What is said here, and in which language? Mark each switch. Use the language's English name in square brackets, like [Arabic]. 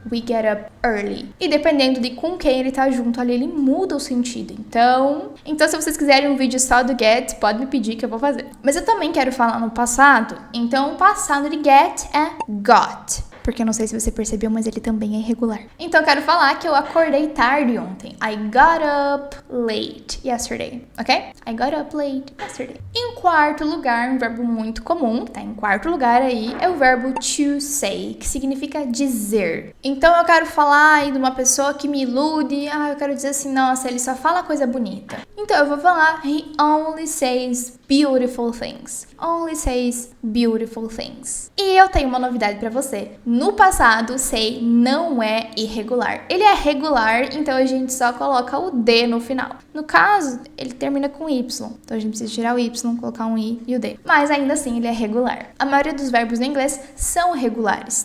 [English] We get up early. [Portuguese] E dependendo de com quem ele tá junto ali, ele muda o sentido. Então, se vocês quiserem um vídeo só do get, pode me pedir que eu vou fazer. Mas eu também quero falar no passado. Então, o passado de get é got. Porque eu não sei se você percebeu, mas ele também é irregular. Então, eu quero falar que eu acordei tarde ontem. [English] I got up late yesterday, ok? I got up late yesterday. [Portuguese] Em quarto lugar, um verbo muito comum, tá em quarto lugar aí, é o verbo to say, que significa dizer. Então, eu quero falar aí de uma pessoa que me ilude. Eu quero dizer assim, nossa, ele só fala coisa bonita. Então, eu vou falar, [English] he only says beautiful things. Only says beautiful things. [Portuguese] E eu tenho uma novidade pra você. No passado, say não é irregular. Ele é regular, então a gente só coloca o D no final. No caso, ele termina com Y. Então a gente precisa tirar o Y, colocar um I e o D. Mas ainda assim, ele é regular. A maioria dos verbos no inglês são regulares.